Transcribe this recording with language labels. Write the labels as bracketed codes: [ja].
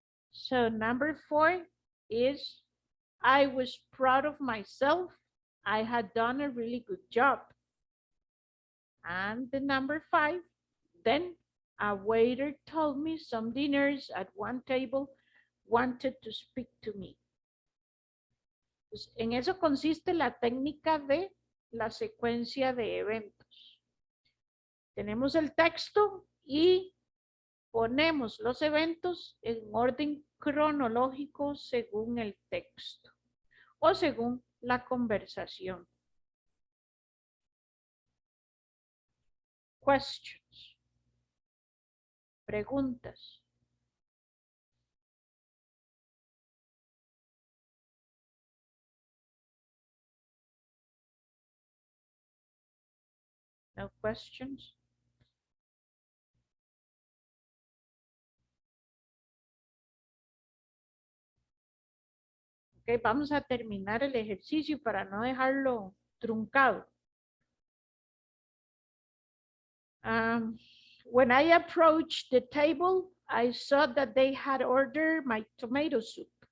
[en] So number 4 is, I was proud of myself. I had done a really good job. And the number 5, then a waiter told me some diners at one table wanted to speak to me. [es] Pues en eso consiste la técnica de la secuencia de eventos. Tenemos el texto y ponemos los eventos en orden cronológico según el texto o según la conversación. [en] Questions. [es] Preguntas. [en] No questions. [es] Ok, vamos a terminar el ejercicio para no dejarlo truncado. [en] When I approached the table, I saw that they had ordered my tomato soup.